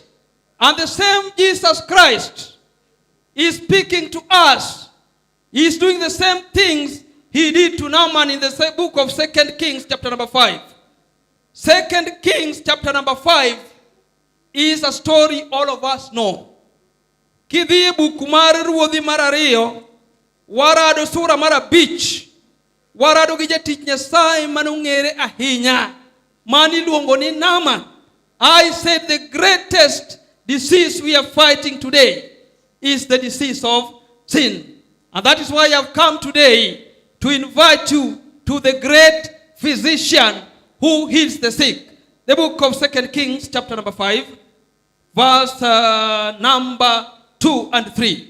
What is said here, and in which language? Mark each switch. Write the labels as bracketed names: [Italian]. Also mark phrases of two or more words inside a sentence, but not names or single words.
[English] And the same Jesus Christ is speaking to us. He is doing the same things he did to Naaman in the book of 2 Kings chapter number 5. 2 Kings chapter number 5 is a story all of us know. [Luo (Kenya and Tanzania)] Kidhi buku mar ruodhi mar ariyo, warado sura mar 5, warado gi jatich Nyasaye manong'ere ahinya mani luongo ni Naaman. [English] I said the greatest disease we are fighting today is the disease of sin. And that is why I have come today to invite you to the great physician who heals the sick. The book of 2 Kings chapter number 5, verse number 2 and 3.